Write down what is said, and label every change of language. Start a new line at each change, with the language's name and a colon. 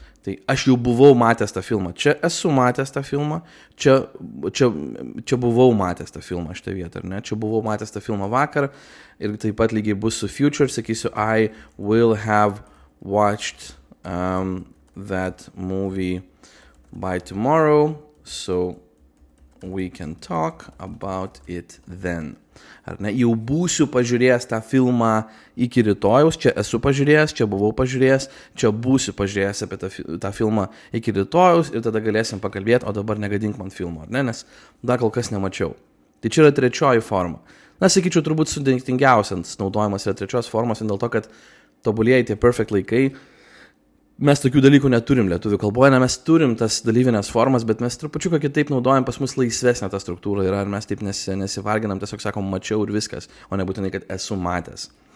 Lithuanian: Tai aš jau buvau matęs tą filmą. Čia esu matęs tą filmą. Čia buvau matęs tą filmą šitą vietą, ar ne? Čia buvau matęs tą filmą vakar. Ir taip pat lygiai bus su future.
English: Sakysiu, I will have watched that movie by tomorrow, so we can talk about it then.
Lithuanian: Ar ne? Jau būsiu pažiūrėjęs tą filmą iki rytojaus, čia esu pažiūrėjęs, čia buvau pažiūrėjęs, čia būsiu pažiūrėjęs apie tą filmą iki rytojaus ir tada galėsim pakalbėti, o dabar negadink man filmo, ar ne? Nes dar kol kas nemačiau. Tai čia yra trečioji forma. Na, sakyčiau, turbūt sudėtingiausias naudojimas yra trečios formos, dėl to, kad tobulieji tie perfect laikai, mes tokių dalykų neturim lietuvių kalboje, mes turim tas dalyvinės formas, bet mes trupučiuką kitaip naudojam, pas mus laisvesnė ta struktūra yra, ir mes taip nesivarginam, tiesiog sakom mačiau ir viskas, o nebūtinai, kad esu matęs.